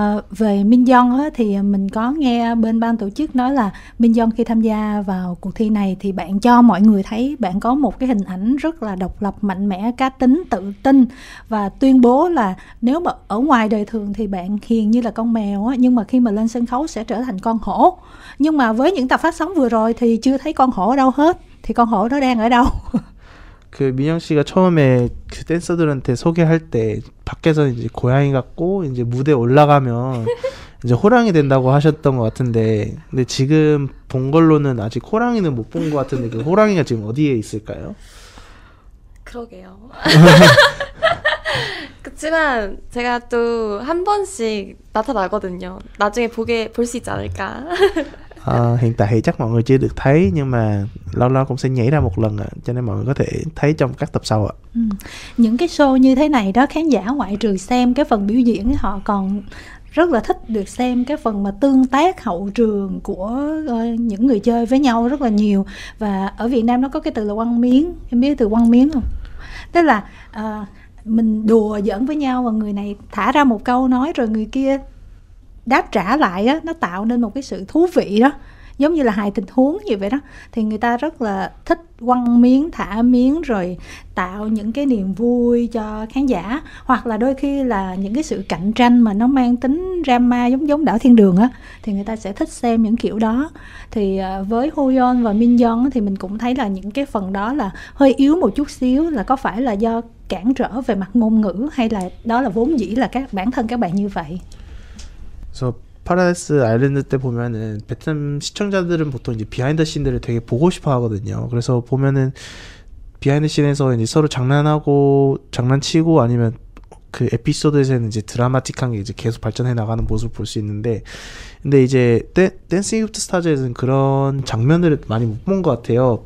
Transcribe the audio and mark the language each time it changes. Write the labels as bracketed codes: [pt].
[vi] Về Min Yeon á, thì mình có nghe bên ban tổ chức nói là Min Yeon khi tham gia vào cuộc thi này thì bạn cho mọi người thấy bạn có một cái hình ảnh rất là độc lập, mạnh mẽ, cá tính, tự tin, và tuyên bố là nếu mà ở ngoài đời thường thì bạn hiền như là con mèo á, nhưng mà khi mà lên sân khấu sẽ trở thành con hổ. Nhưng mà với những tập phát sóng vừa rồi thì chưa thấy con hổ ở đâu hết, thì con hổ đó đang ở đâu? [ko] 그 민영 씨가 처음에 그 댄서들한테 소개할 때 밖에서 이제 고양이 같고 이제 무대에 올라가면 이제 호랑이 된다고 하셨던 것 같은데, 근데 지금 본 걸로는 아직 호랑이는 못 본 것 같은데 그 호랑이가 지금 어디에 있을까요? 그러게요. 그렇지만 제가 또 한 번씩 나타나거든요. 나중에 볼 수 있지 않을까. [vi] Hiện tại thì chắc mọi người chưa được thấy, nhưng mà lâu lâu cũng sẽ nhảy ra một lần ạ, cho nên mọi người có thể thấy trong các tập sau ạ. Những cái show như thế này đó, khán giả ngoại trừ xem cái phần biểu diễn, họ còn rất là thích được xem cái phần mà tương tác hậu trường của những người chơi với nhau rất là nhiều. Và ở Việt Nam nó có cái từ là quăng miếng, em biết từ quăng miếng không? Tức là mình đùa giỡn với nhau và người này thả ra một câu nói rồi người kia đáp trả lại á, nó tạo nên một cái sự thú vị đó, giống như là hài tình huống gì vậy đó. Thì người ta rất là thích quăng miếng, thả miếng, rồi tạo những cái niềm vui cho khán giả. Hoặc là đôi khi là những cái sự cạnh tranh mà nó mang tính drama giống Đảo Thiên Đường á, thì người ta sẽ thích xem những kiểu đó. Thì với Hoyeon và Minjeong thì mình cũng thấy là những cái phần đó là hơi yếu một chút xíu, là có phải là do cản trở về mặt ngôn ngữ, hay là đó là vốn dĩ là bản thân các bạn như vậy? [ko] So 파라다이스 아일랜드 때 보면은 베트남 시청자들은 보통 이제 비하인드 씬들을 되게 보고 싶어 하거든요. 그래서 보면은 비하인드 씬에서 이제 서로 장난하고 장난치고 아니면 그 에피소드에서는 이제 드라마틱한 게 이제 계속 발전해 나가는 모습을 볼 수 있는데, 근데 이제 댄싱 위드 스타즈에서는 그런 장면들을 많이 못 본 것 같아요.